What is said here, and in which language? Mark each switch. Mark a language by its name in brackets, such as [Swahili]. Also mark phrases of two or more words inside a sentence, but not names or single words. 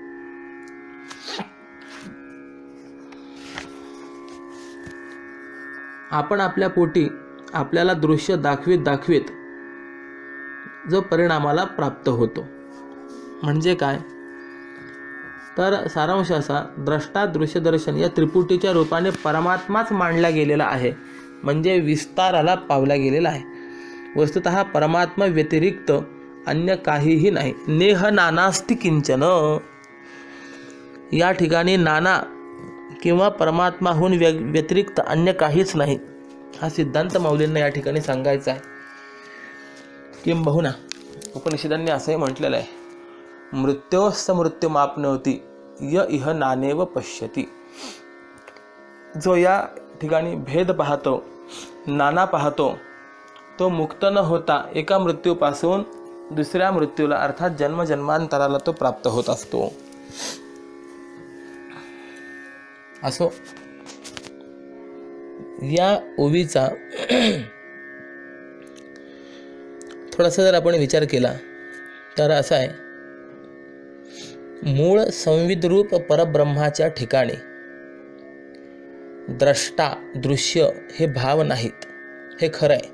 [Marathi] आपण आपल्या पोटी आपल्याला दृश्य दाखवीत जो परिणामाला प्राप्त होतो म्हणजे काय, तर सारांश असा, द्रष्टा दृश्य दर्शन या त्रिपुटीच्या रूपाने परमात्माच मांडला गेलेला आहे, म्हणजे विस्ताराला पावला गेलेला आहे. वस्तुतः परमात्मा व्यतिरिक्त अन्य काहीही नाही. [Sanskrit] नेह नानास्ति किंचन. [Marathi] या ठिकाणी नाना किंवा परमात्माहून व्यतिरिक्त अन्य काहीच नाही हा सिद्धांत माऊलींना या ठिकाणी सांगायचा आहे. किंबहुना उपनिषदांनी असंही म्हटलेलं आहे, [Sanskrit] मृत्योस्स मृत्युमाप्नोति य इह नानेव पश्यति. [Marathi] जो या ठिकाणी भेद पाहतो, नाना पाहतो, तो मुक्त न होता एका मृत्यूपासून दुसऱ्या मृत्यूला अर्थात जन्मजन्मांतराला तो प्राप्त होत असतो. असो या ओवीचा थोडासा जर आपण विचार केला तर असा आहे, मूळ संविद्रूप परब्रह्माच्या ठिकाणी द्रष्टा दृश्य हे भाव नाहीत, हे खरं आहे.